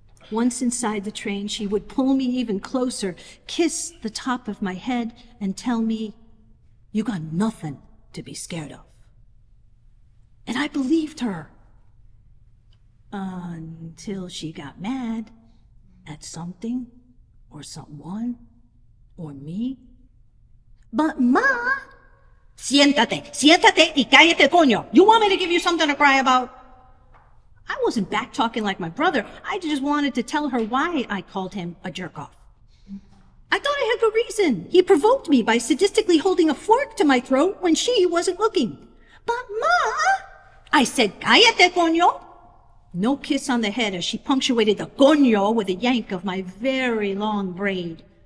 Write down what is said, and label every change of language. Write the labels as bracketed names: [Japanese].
[English] Once inside the train, she would pull me even closer, kiss the top of my head, and tell me, "You got nothing to be scared of." And I believed her. Until she got mad at something or someone or me. "But Ma, [Spanish] siéntate y cállate, coño. [English] You want me to give you something to cry about?" I wasn't back-talking like my brother. I just wanted to tell her why I called him a jerk-off. I thought I had good reason. He provoked me by sadistically holding a fork to my throat when she wasn't looking. "But Ma," I said, [Spanish] "cállate, coño." [English] No kiss on the head as she punctuated the coño with a yank of my very long braid.